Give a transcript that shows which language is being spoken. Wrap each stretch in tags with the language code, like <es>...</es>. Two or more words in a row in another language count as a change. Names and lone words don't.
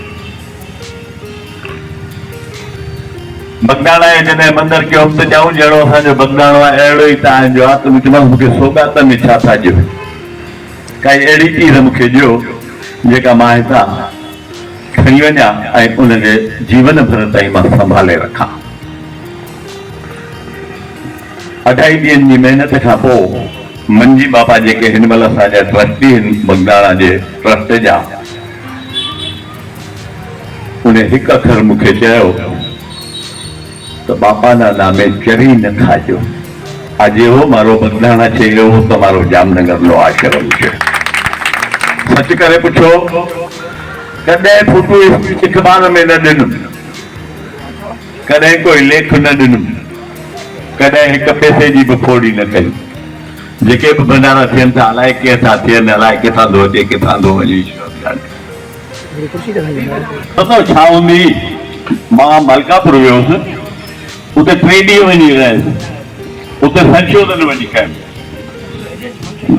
<sd>बगदाणा जॾहिं मंदरु कयो त ॼाऊं जहिड़ो असांजो बगदाणो आहे अहिड़ो ई तव्हांजो आहे, त मूंखे सौगात में छा था ॾियो, काई अहिड़ी चीज़ मूंखे ॾियो जेका मां हितां खणी वञा ऐं उनखे जीवन भर ताईं मां संभाले रखां। 28 ॾींहंनि जी महिनत खां पोइ मंजी बापा जेके हिन महिल असांजा ट्रस्टी आहिनि बगदाणा जे ट्रस्ट जा, उन हिकु अखर मूंखे चयो तो</sd> <gu>બાપા ના નામે ચરી ન ખાજો। આજ વો મારો બગદાણા છે, વો તમારો જામનગર નો આશ્રમ છે।</gu> <sd>सच करे पूछो, कदे फोटो अखबार में न ॾिनुम, कदे कोई लेख न ॾिनुम, कदे हिक पैसे जी भी फोड़ी न कई। जेके भी भंडारा थियनि था अलाए कंहिंसां थियनि, अलाए किथां थो अचे किथां थो वञे। पतो छा हूंदी, मां मलकापुर वियोसि, उते 3 ॾींहं वञी रहियुसि, उते संशोधन वञी कयुमि।</sd>